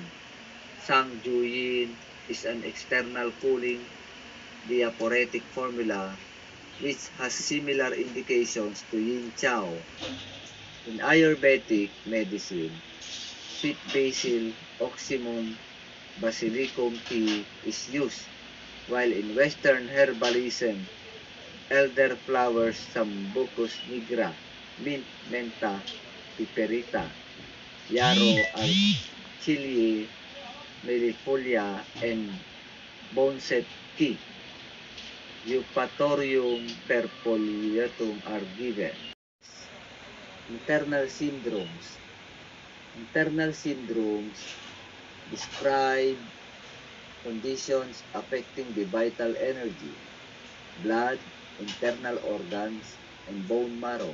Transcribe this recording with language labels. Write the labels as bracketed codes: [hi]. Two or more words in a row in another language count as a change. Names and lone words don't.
[en] Sangjuyin is an external cooling diaphoretic formula which has similar indications to Yin Qiao. In Ayurvedic medicine, sweet basil, oxymum, basilicum tea is used, while in Western herbalism, elderflowers, Sambucus nigra, mint, Mentha piperita, yarrow, alchiliae, millifolia, and boneset tea, Eupatorium perfoliatum are given. Internal syndromes. Internal syndromes describe conditions affecting the vital energy, blood, internal organs, and bone marrow.